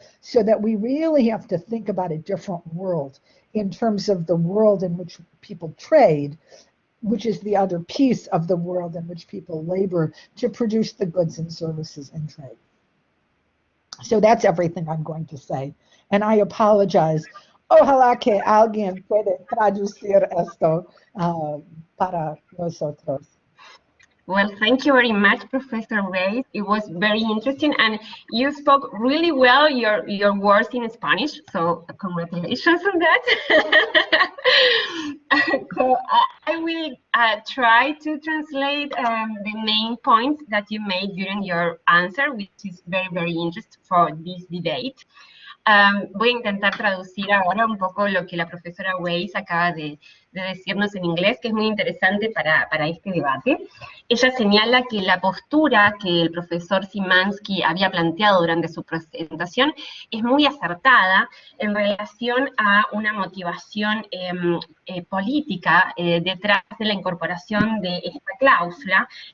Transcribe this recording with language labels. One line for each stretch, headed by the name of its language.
English: So that we really have to think about a different world in terms of the world in which people trade, which is the other piece of the world in which people labor to produce the goods and services and trade. So that's everything I'm going to say. And I apologize.
Spanish: Ojalá que alguien puede traducir esto para nosotros.
English: Well, thank you very much, Professor Weiss. It was very interesting, and you spoke really well your words in Spanish, so congratulations on that. So I will try to translate the main points that you made during your answer, which is very, very interesting for this debate.
Spanish: Voy a intentar traducir ahora un poco lo que la profesora Weiss acaba de decirnos en inglés, que es muy interesante para este debate. Ella señala que la postura que el profesor Szymanski había planteado durante su presentación es muy acertada en relación a una motivación política detrás de la incorporación de esta cláusula,